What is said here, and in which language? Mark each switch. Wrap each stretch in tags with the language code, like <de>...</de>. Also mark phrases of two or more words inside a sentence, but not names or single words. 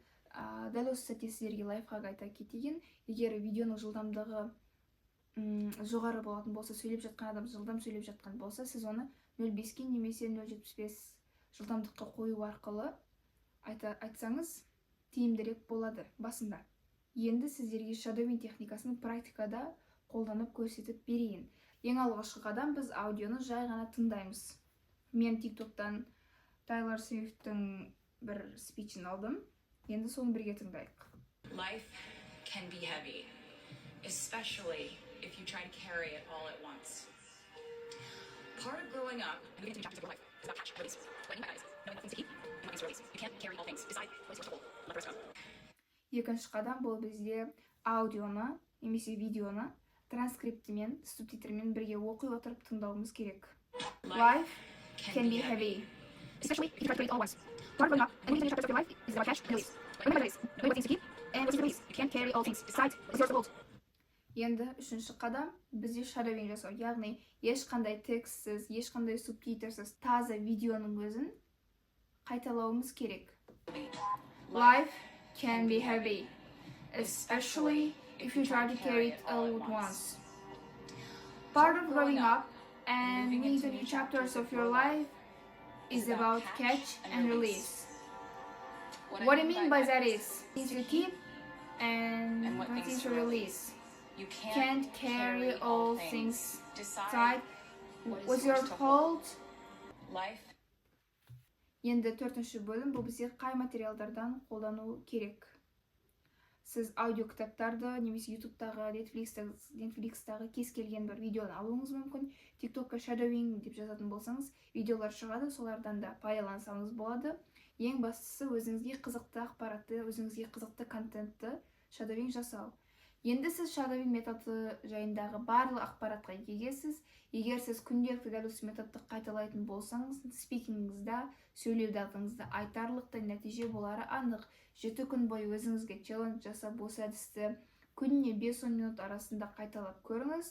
<kk>Дәл осы сәтте сіздерге лайфхак айта кетейін. Егер видеоның жылдамдығы жоғары болатын болса, сөйлеп жатқан адам жылдам сөйлеп жатқан болса, сіз оны 0.5-ке немесе 0.75 жылдамдыққа қою арқылы айтсаңыз тиімдірек болады басында. Енді сіздерге shadowing техникасын практикада қолданып көрсетіп берейін. Ең алғашқы қадам біз аудионы жай ғана тыңдаймыз. Мен TikTok-тан Taylor Swift-тің бір спичін алдым. Енді соны бірге тыңдайық.</kk> <en>Life can be heavy, especially if you try to carry it all at once. Part of growing up, moving into new chapters of your life is about catch, release, letting go, knowing things to keep and things to release. You can't carry all things. Decide what's yours to hold. Let the rest go.</en> <kk>Екінші қадам бұл бізде аудионы немесе видеоны транскриптімен, субтитрмен бірге оқи отырып тыңдауымыз керек.</kk> <en>Life can be heavy, especially if you try to read it all at once. Part of growing up and moving into new chapters of your life is about catch and release. Letting go, knowing things to keep and things to release. You can't carry all things. Decide what's yours to hold.</en> <kk>Енді үшінші қадам бізде shadowing жасау, яғни ешқандай текстсіз, ешқандай субтитрсіз таза видеоның өзін қайталауымыз керек.</kk> <en>Life can be heavy, especially if you try to carry it all at once. Part of growing up and moving into new chapters of your life is about catch and release. What I mean by that is things to keep and what things to release. You Can't carry all things. Decide what's yours to hold. Life.</en> <kk>Енді төртінші бөлім бұл бізде қай материалдардан қолдану керек. Сіз аудио кітаптарды немесе YouTube-тағы, Netflix-тағы кез келген бір видеоны алуыңыз мүмкін. TikTok-қа shadowing деп жазатын болсаңыз, видеолар шығады, солардан да пайдалансаңыз болады. Ең бастысы өзіңізге қызықты ақпаратты, өзіңізге қызықты контентті shadowing жасау. Енді сіз shadowing методы жайындағы барлық ақпаратқа егесіз. Егер сіз күнделікті дәл осы методты қайталайтын болсаңыз, спикингіңізде, сөйлеу дағдыңызда айтарлықтай нәтиже болары анық. 7 күн бойы өзіңізге челлендж жасап, осы әдісті күніне 5-10 минут арасында қайталап көріңіз.</kk>